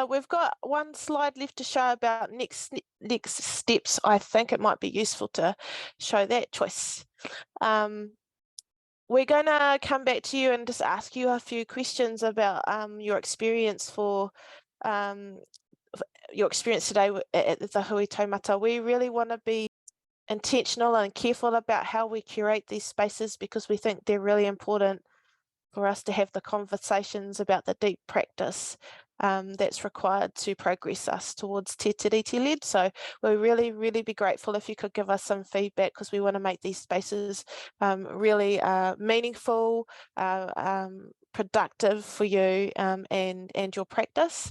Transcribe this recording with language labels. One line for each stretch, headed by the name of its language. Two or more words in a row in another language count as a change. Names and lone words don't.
English: We've got one slide left to show about next steps. I think it might be useful to show that choice. We're going to come back to you and just ask you a few questions about your experience today at the
Māori: hui taumata.
English: We really want to be intentional and careful about how we curate these spaces, because we think they're really important for us to have the conversations about the deep practice that's required to progress us towards Te Tiriti-led. So we'll really be grateful if you could give us some feedback, because we want to make these spaces really meaningful, productive for you and your practice.